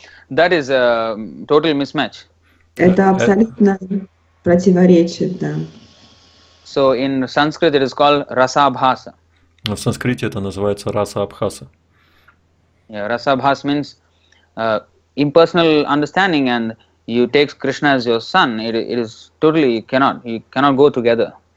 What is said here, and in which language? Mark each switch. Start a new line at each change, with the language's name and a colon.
English: That is a total mismatch.
Russian: Это абсолютно противоречит, да.
English: So in Sanskrit it is called rasa-abhasa.
Russian: В санскрите это называется раса-абхаса.
English: Yeah, rasa-abhas means impersonal understanding, and you take Krishna as your son. It is totally you cannot go together.